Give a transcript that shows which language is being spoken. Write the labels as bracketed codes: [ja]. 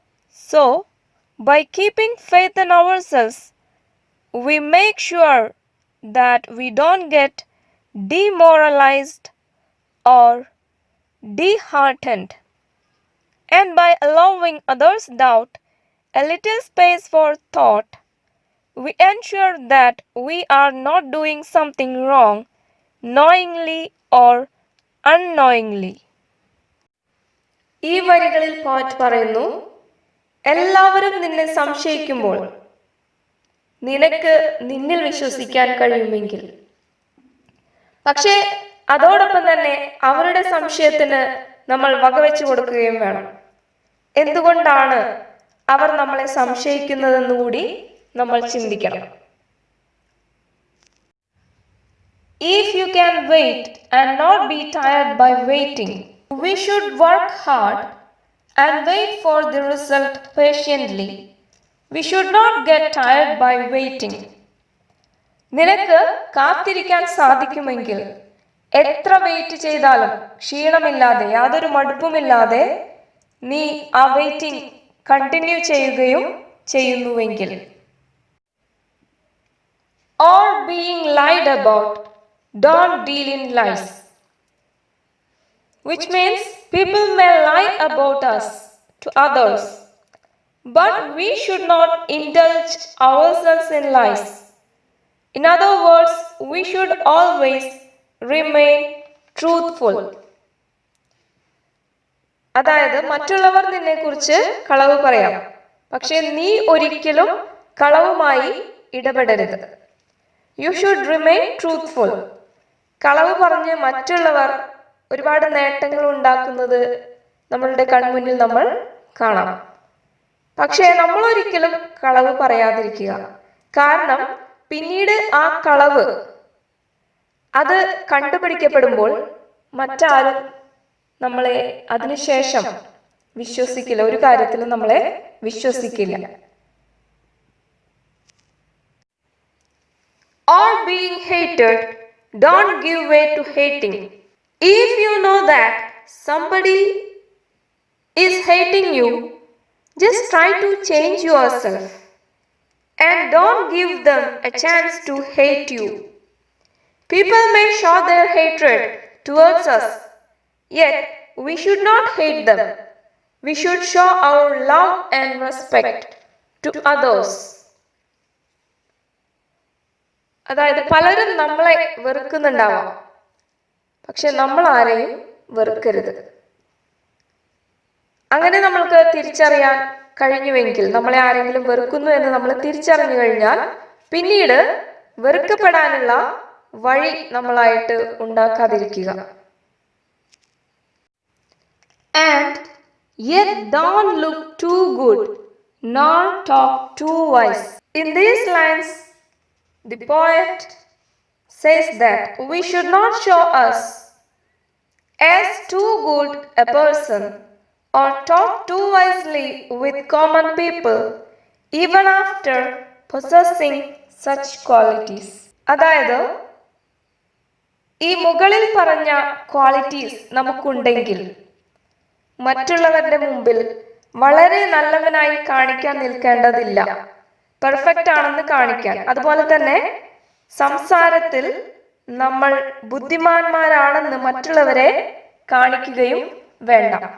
[en] So, by keeping faith in ourselves, we make sure that we don't get demoralized or disheartened. And by allowing others' doubt a little space for thought, we ensure that we are not doing something wrong knowingly or unknowingly. [ml] ഈ വരികളിൽ poet പറയുന്നു, എല്ലാവരും നിന്നെ സംശയിക്കുമ്പോൾ നിനക്ക് നിന്നിൽ വിശ്വസിക്കാൻ കഴിയുമെങ്കിൽ, പക്ഷേ അതോടൊപ്പം തന്നെ അവരുടെ സംശയത്തിന് നമ്മൾ വകവെച്ചു കൊടുക്കുകയും വേണം. എന്തുകൊണ്ടാണ് അവർ നമ്മളെ സംശയിക്കുന്നതെന്നുകൂടി നമ്മൾ ചിന്തിക്കണം. [en] If you can wait and not be tired by waiting, we should work hard and wait for the result patiently. We should not get tired by waiting. [ml] നിനക്ക് കാത്തിരിക്കാൻ സാധിക്കുമെങ്കിൽ എത്ര വെയിറ്റ് ചെയ്താലും ക്ഷീണമില്ലാതെ യാതൊരു മടുപ്പുമില്ലാതെ നീ ആ വെയിറ്റിംഗ് കണ്ടിന്യൂ ചെയ്യുകയും ചെയ്യുന്നുവെങ്കിൽ. [en] Or being lied about, don't deal in lies. Which means people may lie about us to others, but we should not indulge ourselves in lies. In other words, we should always remain truthful. [ml] അതായത് മറ്റുള്ളവർ നിന്നെക്കുറിച്ച് കളവ് പറയാം, പക്ഷെ നീ ഒരിക്കലും കളവുമായി ഇടപെടരുത്. [en] You should remain truthful. [ml] കളവ് പറഞ്ഞ് മറ്റുള്ളവർ ഒരുപാട് നേട്ടങ്ങൾ ഉണ്ടാക്കുന്നത് നമ്മളുടെ കൺമുന്നിൽ നമ്മൾ കാണാം. പക്ഷേ നമ്മൾ ഒരിക്കലും കളവ് പറയാതിരിക്കുക. കാരണം പിന്നീട് ആ കളവ് അത് കണ്ടുപിടിക്കപ്പെടുമ്പോൾ മറ്റാരും നമ്മളെ അതിനുശേഷം വിശ്വസിക്കില്ല, ഒരു കാര്യത്തിലും നമ്മളെ വിശ്വസിക്കില്ല. [en] Or being hated, don't give way to hating. If you know that somebody is hating you, just try to change yourself and don't give them a chance to hate you. People may show their hatred towards us, yet we should not hate them. We should show our love and respect to others. [ml] അതായത് പലരും നമ്മളെ വെറുക്കുന്നുണ്ടാവാം, പക്ഷെ നമ്മൾ ആരെയും വെറുക്കരുത്. അങ്ങനെ നമ്മൾക്ക് തിരിച്ചറിയാൻ കഴിഞ്ഞുവെങ്കിൽ, നമ്മളെ ആരെങ്കിലും വെറുക്കുന്നു എന്ന് നമ്മൾ തിരിച്ചറിഞ്ഞു കഴിഞ്ഞാൽ പിന്നീട് വെറുക്കപ്പെടാനുള്ള വഴി നമ്മളായിട്ട് ഉണ്ടാക്കാതിരിക്കുക. [en] And yet don't look too good, nor talk too wise. In these lines, the poet says that we should not show us as too good a person or talk too wisely with common people even after possessing such qualities. [ml] അതായത് ഈ മുകളിൽ പറഞ്ഞ qualities നമുക്കുണ്ടെങ്കിൽ മറ്റുള്ളവരുടെ മുമ്പിൽ വളരെ നല്ലവനായി കാണിക്കാൻ നിൽക്കേണ്ടതില്ല, perfect ആണെന്ന് കാണിക്കാൻ. അതുപോലെ തന്നെ സംസാരത്തിൽ നമ്മൾ ബുദ്ധിമാന്മാരാണെന്ന് മറ്റുള്ളവരെ കാണിക്കുകയും വേണ്ട.